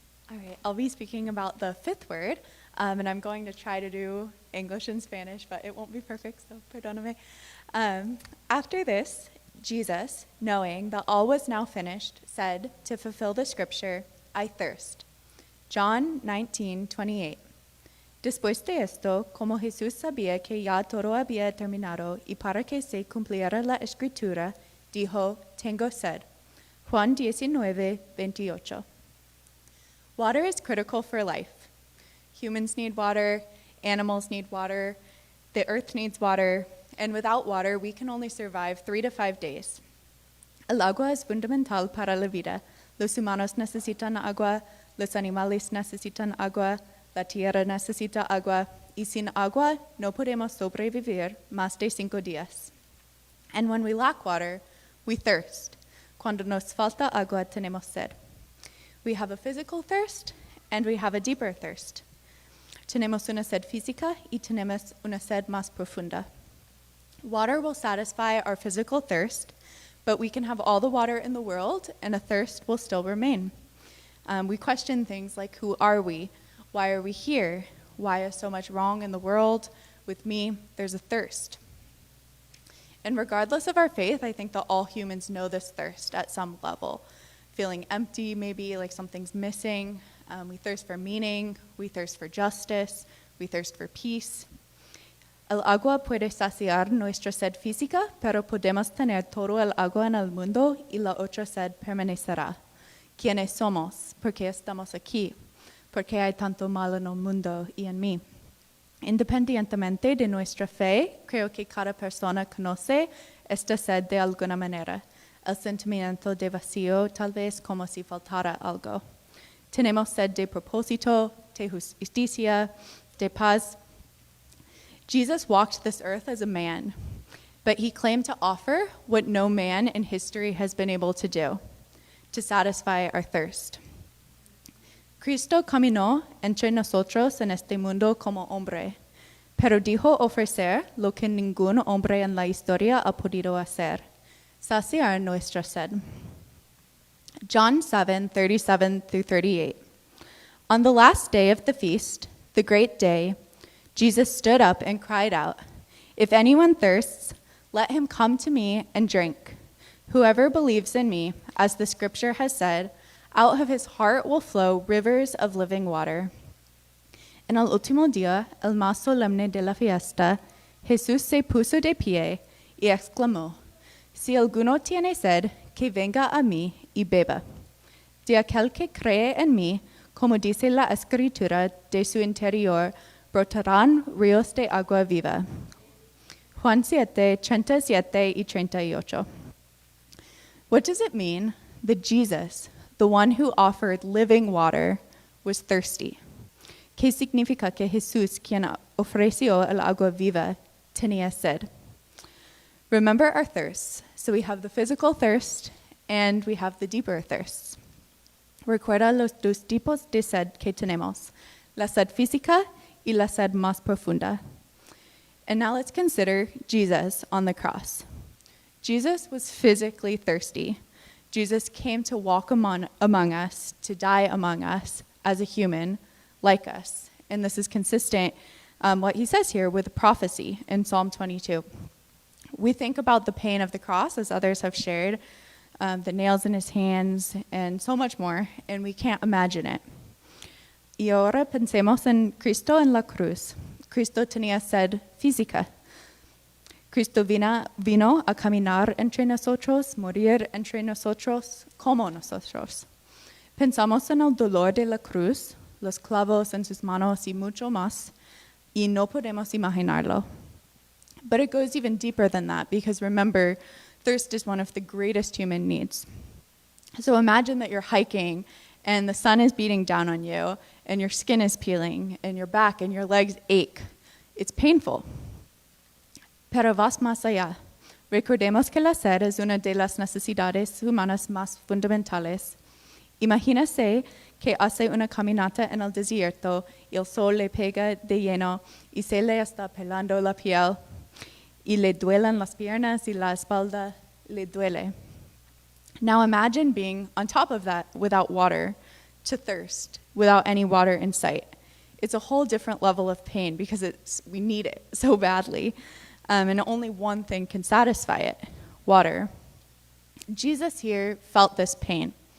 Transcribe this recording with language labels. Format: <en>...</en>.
<en>All right, I'll be speaking about the fifth word, and I'm going to try to do English and Spanish, but it won't be perfect, so</en> <es>perdóname.</es> <en>After this, Jesus, knowing that all was now finished, said, to fulfill the scripture, I thirst. John 19:28.</en> <es>Después de esto, como Jesús sabía que ya todo había terminado, y para que se cumpliera la escritura, dijo, tengo sed. Juan 19:28.</es> <en>Water is critical for life. Humans need water, animals need water, the earth needs water, and without water, we can only survive 3 to 5 days.</en> <es>El agua es fundamental para la vida. Los humanos necesitan agua, los animales necesitan agua, la tierra necesita agua, y sin agua no podemos sobrevivir más de 5 días.</es> <en>And when we lack water, we thirst.</en> <es>Cuando nos falta agua, tenemos sed.</es> <en>We have a physical thirst, and we have a deeper thirst.</en> <es>Tenemos una sed física y tenemos una sed más profunda.</es> <en>Water will satisfy our physical thirst, but we can have all the water in the world, and a thirst will still remain. We question things like, who are we? Why are we here? Why is so much wrong in the world? With me, there's a thirst. And regardless of our faith, I think that all humans know this thirst at some level. Feeling empty, maybe like something's missing. We thirst for meaning. We thirst for justice. We thirst for peace.</en> <es>El agua puede saciar nuestra sed física, pero podemos tener todo el agua en el mundo y la otra sed permanecerá. ¿Quiénes somos? ¿Por qué estamos aquí? ¿Por qué hay tanto mal en el mundo y en mí? Independientemente de nuestra fe, creo que cada persona conoce esta sed de alguna manera. El sentimiento de vacío, tal vez como si faltara algo. Tenemos sed de propósito, de justicia, de paz.</es> <en>Jesus walked this earth as a man, but he claimed to offer what no man in history has been able to do, to satisfy our thirst.</en> <es>Cristo caminó entre nosotros en este mundo como hombre, pero dijo ofrecer lo que ningún hombre en la historia ha podido hacer, saciar nuestra sed.</es> <en>John 7:37-38. On the last day of the feast, the great day, Jesus stood up and cried out, "If anyone thirsts, let him come to me and drink. Whoever believes in me, as the scripture has said, out of his heart will flow rivers of living water."</en> <es>En el último día, el más solemne de la fiesta, Jesús se puso de pie y exclamó, "Si alguno tiene sed, que venga a mí y beba. De aquel que cree en mí, como dice la Escritura, de su interior brotarán ríos de agua viva." Juan 7:37-38.</es> <en>What does it mean that Jesus, the one who offered living water, was thirsty?</en> <es>¿Qué significa que Jesús, quien ofreció el agua viva, tenía sed?</es> <en>Remember our thirsts. So we have the physical thirst and we have the deeper thirsts.</en> <es>Recuerda los dos tipos de sed que tenemos, la sed física y la sed más profunda.</es> <en>And now let's consider Jesus on the cross. Jesus was physically thirsty. Jesus came to walk among us, to die among us as a human like us. And this is consistent, what he says here, with prophecy in Psalm 22. We think about the pain of the cross, as others have shared, the nails in his hands, and so much more, and we can't imagine it.</en> <es>Y ahora pensemos en Cristo en la cruz. Cristo tenía sed física. Cristo vino a caminar entre nosotros, morir entre nosotros, como nosotros. Pensamos en el dolor de la cruz, los clavos en sus manos y mucho más, y no podemos imaginarlo.</es> <en>But it goes even deeper than that, because remember, thirst is one of the greatest human needs. So imagine that you're hiking and the sun is beating down on you and your skin is peeling and your back and your legs ache. It's painful.</en> <es>Pero vas más allá. Recordemos que la sed es una de las necesidades humanas más fundamentales. Imagínese que hace una caminata en el desierto y el sol le pega de lleno y se le está pelando la piel y le duelen las piernas y la espalda le duele.</es> <en>Now imagine being on top of that without water, to thirst without any water in sight. It's a whole different level of pain because we need it so badly. And only one thing can satisfy it, water. Jesus here felt this pain.</en>